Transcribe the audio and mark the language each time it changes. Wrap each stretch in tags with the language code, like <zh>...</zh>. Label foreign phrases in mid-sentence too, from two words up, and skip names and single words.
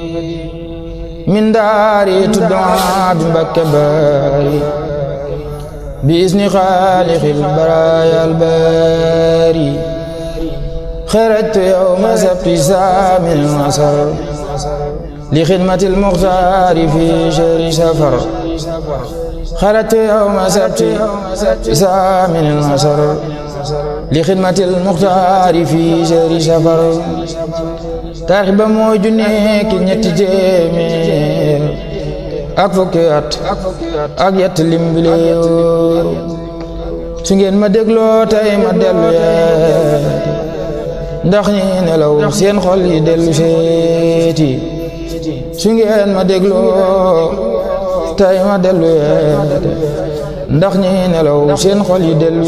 <ar>من دار تدعى بمكباري بإذن خالق البرايا الباري خرجت يوم سبت سامن العصر لخدمة المختار في شهر سفر خرجت يوم سبت سامن العصر لخدمة المختار في شهر سفر</ar> <wo>ترحب موجني كي ñetti téeméer ak fukki at ak yett lim bi leer su ngeen ma dégloo tey ma dellu yeeti ndax ñi nelaw seen xol yi dellu seeti su ngeen ma dégloo tey ma dellu yeeti ndax ñi nelaw seen xol yi dellu</wo>